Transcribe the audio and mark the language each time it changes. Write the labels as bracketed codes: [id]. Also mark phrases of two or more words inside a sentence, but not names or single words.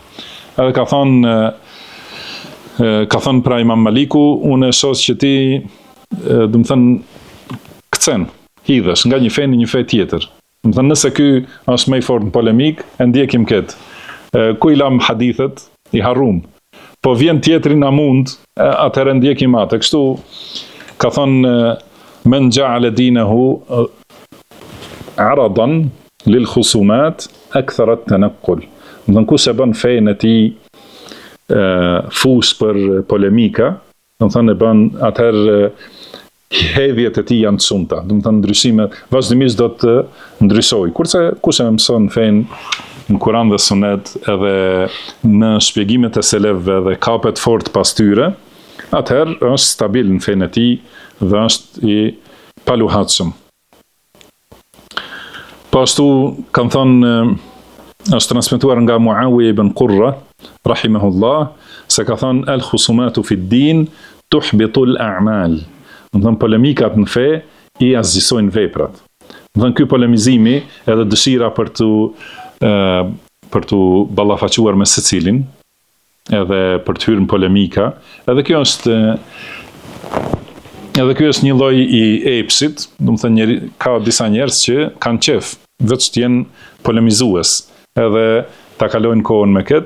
[sq] Edhe ka thënë pra Imam Maliku, unë e shoh që ti, do të thënë, kcen, hidhesh nga një fe në një fe tjetër. Do të thënë nëse ky është më i fortë në polemik, e ndjekim këtë. Ku i lam hadithet, i harrum. Po vjen tjetri na mund, atëherë ndjekim atë. Kështu ka thënë [ar] من جعل دينه غرضا للخصومات أكثر التنقل. [sq] Do të thënë kush e bën fenë e tij fus për polemika, do të thënë e bën atëherë hedhjet e tij janë të shumta. Do të thënë ndryshimet vazhdimisht do të ndryshojë. Kurse kush e mëson fenë në Kur'an dhe Sunet edhe në shpjegimet e selefëve dhe kapet fort pas tyre, atëherë është stabil në fenë e tij dhe është i paluhatshëm. Po ashtu kanë thënë, është transmetuar nga Muawiya ibn Qurra rahimahullah, se ka thënë [ar] الخصومات في الدين تحبط الأعمال. [sq] Do të thënë polemikat në fe i azgjësojnë veprat. Do të thënë ky polemizimi edhe dëshira për të ballafaquar me secilin, edhe për të hyrë në polemika, edhe kjo është një lloj i epsit, do të thënë ka disa njerëz që kanë qef vetë të jenë polemizues, edhe ta kalojnë kohën me këtë.